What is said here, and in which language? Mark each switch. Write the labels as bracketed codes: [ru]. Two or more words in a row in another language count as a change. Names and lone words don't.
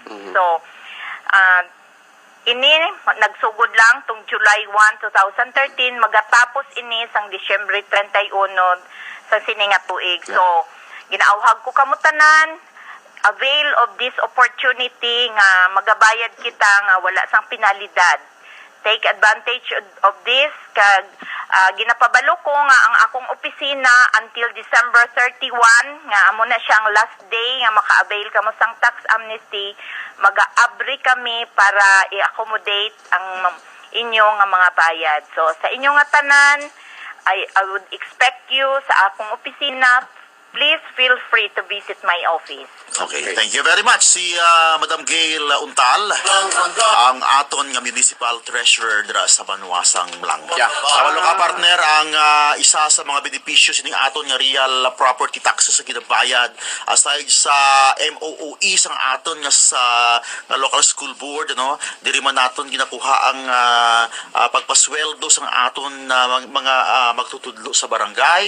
[hil] So ini nagsugod lang tung July 1, 2013, magatapos ini sang Disyembre 31 sa sininga tuig. So ginauhag ko kamo tanan, [en] avail of this opportunity [hil] nga magabayad kita nga wala sang penalidad. [en] Take advantage of this [hil] kag ginapabalo ko nga ang akong opisina until December 31 nga amo na siyang [en] last day [hil] nga maka-avail kamo sang [en] tax amnesty. [hil] Mag-aabri kami para i-accommodate ang inyo nga mga bayad. So sa inyo nga tanan, [en] I would expect you [hil] sa akong opisina. [en] Please feel free to visit my office. Okay, thank you very much. [hil] Si Madam Gail Untal, ang aton nga municipal treasurer dira sa Banwa Samlang. [en] Yeah. [hil] Awalo ka partner, ang isa sa mga benepisyo sining aton nga [en] real property taxes [hil] sa ginabayad aside sa MOOE sang aton nga sa [en] local school board, [hil] ano, diri man naton ginakuha ang pagpasweldo sang aton mga magtutudlo sa barangay.